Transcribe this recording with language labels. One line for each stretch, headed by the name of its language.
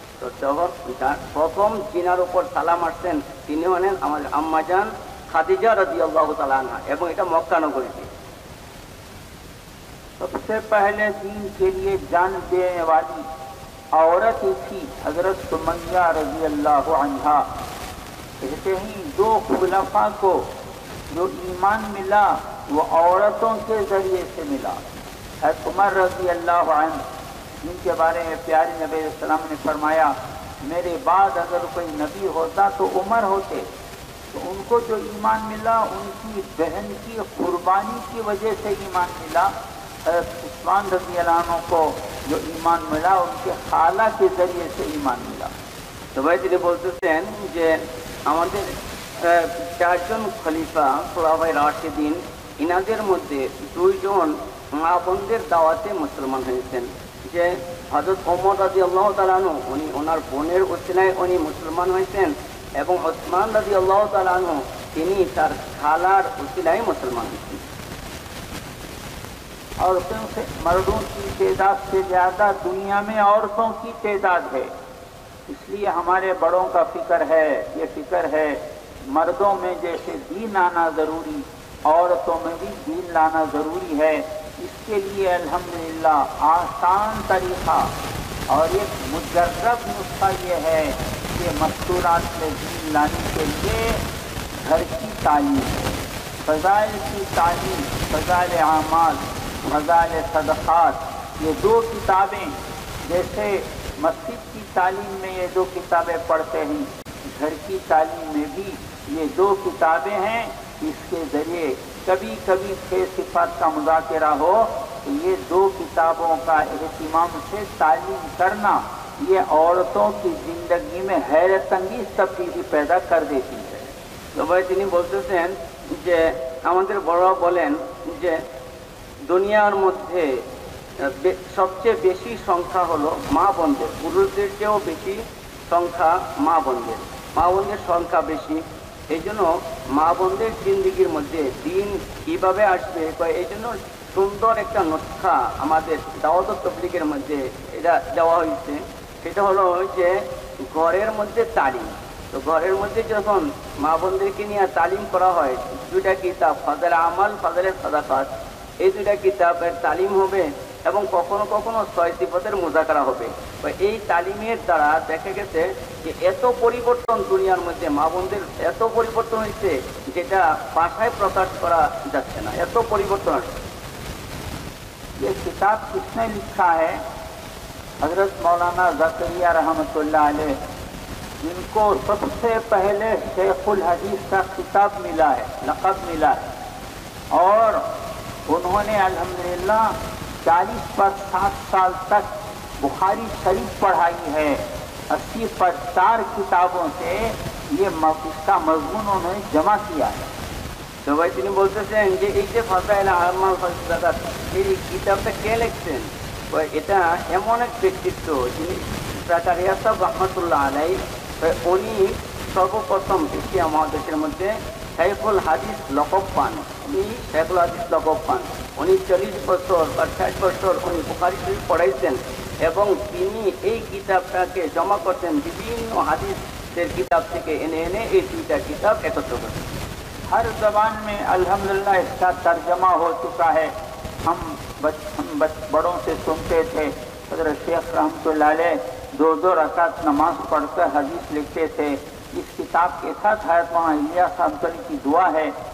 Bangla: তো যখন প্রথম জিনার উপর সালাম আসছেন তিনি হলেন আমার আম্মাজান খাদিজা রাদিয়াল্লাহু তাআলা আনহা এবং এটা মক্কা নগরীতে।
Hindi: सबसे पहले दीन के लिए जान देने वाली औरत थी हजरत सुमैया रज़ी अल्लाह अन्हा। कहते ही दो खुलफा को जो ईमान मिला वो औरतों के जरिए से मिला। हज़रत उमर रज़ी अल्लाह अन्हु जिनके बारे में प्यारे नबी सल्लल्लाहु अलैहि वसल्लम ने फरमाया मेरे बाद अगर कोई नबी होता तो उमर होते। तो उनको जो ईमान मिला उनकी बहन की कुर्बानी की वजह से ईमान मिला। उस्मान रज़ी अल्लाह अन्हु को जो ईमान मिला उनके खाला के जरिए से ईमान मिला।
Bangla: তো ভাই তিনি বলতেছেন যে আমাদের চারজন খলিফা খুলাফায়ে রাশিদিন ইনাদের মধ্যে দুইজন মা বোনদের দাওয়াতে মুসলমান হয়েছেন। যে হযরত ওমর রাদিয়াল্লাহু তাআলা আনহু উনি ওনার বোনের ওসিলায় উনি মুসলমান হয়েছেন এবং ওসমান রাদিয়াল্লাহু তাআলা আনহু তিনি তার খালার ওসিলায় মুসলমান হয়েছেন।
Hindi: औरतों से मर्दों की तादाद से ज़्यादा दुनिया में औरतों की तादाद है, इसलिए हमारे बड़ों का फिक्र है, ये फिक्र है मर्दों में जैसे दीन आना ज़रूरी औरतों में भी दीन लाना ज़रूरी है। इसके लिए अल्हम्दुलिल्लाह आसान तरीक़ा और एक मुजर्रब नुस्खा ये है कि मस्तूरात में दीन लाने के लिए घर की तालीम, फ़ज़ाइल की तालीम, फ़ज़ाइल आमाल, फ़ज़ाइल सदक़ात, ये दो किताबें जैसे मस्जिद की तालीम में ये दो किताबें पढ़ते हैं, घर की तालीम में भी ये दो किताबें हैं। इसके ज़रिए कभी कभी 6 सिफ़ात का मुज़ाकरा हो तो ये दो किताबों का एहतिमाम से तालीम करना ये औरतों की ज़िंदगी में हैरत अंगीज़ तब्दीली पैदा कर देती है।
Bangla: তো ভাই তিনি বলতেছেন যে আমাদের বড়রা বলেন যে দুনিয়ার মধ্যে সবচেয়ে বেশি সংখ্যা হলো মা বোনদের, পুরুষদের চেয়েও বেশি সংখ্যা মা বোনদের। মা বোনদের সংখ্যা বেশি, এই জন্য মা বোনদের জিন্দিগির মধ্যে দিন কীভাবে আসবে এই জন্য সুন্দর একটা নুসখা আমাদের দাওয়াত তাবলীগের মধ্যে এটা দেওয়া হয়েছে। সেটা হলো যে ঘরের মধ্যে তালিম। তো ঘরের মধ্যে যখন মা বোনদেরকে নিয়ে তালিম করা হয় দুইটা কিতাব ফাযল আমাল ফাযল সাদাকাত, এই দুইটা কিতাবের তালিম হবে এবং কখনো কখনো 6 সিফাতের মুযাকারা হবে। এই তালিমের দ্বারা দেখা গেছে যে এত পরিবর্তন দুনিয়ার মধ্যে মা বোনদের এত পরিবর্তন হয়েছে যেটা ভাষায় প্রকাশ করা যাচ্ছে না, এত পরিবর্তন আসছে।
Hindi: ये किताब किसने लिखा है? हजरत मौलाना ज़करिया रहमतुल्लाह अलैह, जिनको सबसे पहले शेखुल हदीस का खिताब मिला है, लक़ब मिला है, और उन्होंने अल्हम्दुलिल्लाह 40 पर 60 साल तक बुखारी शरीफ पढ़ाई है। 80 पर 4 किताबों से ये इसका मज़मून उन्होंने जमा किया है।
Bangla: তো ভাই তিনি বলতেছেন যে এই যে ফাযল আমাল ফাযল সাদাকাত এই কিতাবটা কে লিখছেন? এটা এমন এক ব্যক্তিত্ব যিনি জাকারিয়া সাহেব রহমাতুল্লাহ আলাইহি উনি সর্বপ্রথম এশিয়া মহাদেশের মধ্যে শাইখুল হাদিস লকব পান, উনি শাইখুল হাদিস লকব পান। উনি 40 বছর বা 60 বছর উনি বুখারী শরীফ পড়াইছেন এবং তিনি এই কিতাবটাকে জমা করতেন বিভিন্ন হাদিসের কিতাব থেকে এনে এনে এই দুইটা কিতাব একত্র করতেন।
Hindi: हर जबान में अल्हम्दुलिल्लाह इसका तर्जमा हो चुका है। हम बड़ों से सुनते थे, हज़रत शेख रहमतुल्लाह अलैह 2-2 रकात नमाज पढ़कर हदीस लिखते थे। इस किताब के साथ हज़रत मौलाना इलियास रहमतुल्लाह की दुआ है।